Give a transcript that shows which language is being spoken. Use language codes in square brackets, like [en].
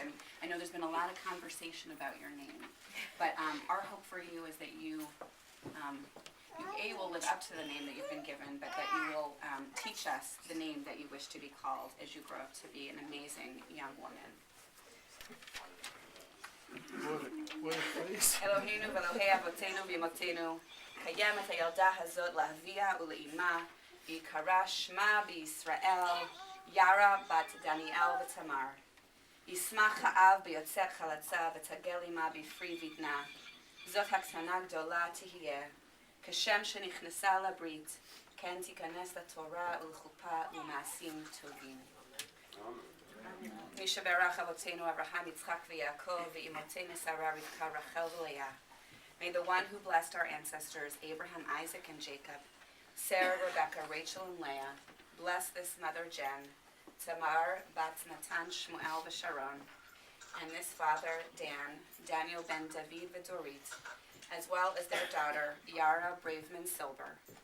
[en] And I know there's been a lot of conversation about your name, but our hope for you is that you will live up to the name that you've been given, but that you will teach us the name that you wish to be called as you grow up to be an amazing young woman. What a face. [he] אלוהינו ואלוהי אבותינו ואמותינו, קיימת הילדה הזאת לאביה ולאמה, ויקרא שמה בישראל, ירה בת דניאל ותמר. ישמח האב ביוצאת חלצה ותגל אמה בפרי בטנה. זאת הקטנה גדולה תהיה, כשם שנכנסה לברית, כן תיכנס לתורה ולחופה ולמעשים טובים. מי שברך אבותינו אברהם, יצחק ויעקב, ואמותינו שרה, רבקה, רחל ולאה. [en] May the one who blessed our ancestors, Abraham, Isaac, and Jacob, Sarah, Rebecca, Rachel, and Leah, bless this mother Jen, Tamar, Bat Natan, Shmuel, Sharon, and this father Dan, Daniel ben David Vidorit, as well as their daughter Yara Braveman Silber.